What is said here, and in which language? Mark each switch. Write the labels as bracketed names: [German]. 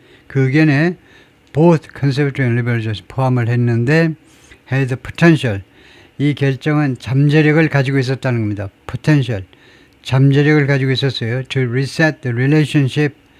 [Korean] 그 의견에 [English] both conservative and liberal [Korean] 포함을 했는데 [English] had potential. [Korean] 이 결정은 잠재력을 가지고 있었다는 겁니다. [English] potential. [Korean] 잠재력을 가지고 있었어요. [English] to reset the relationship.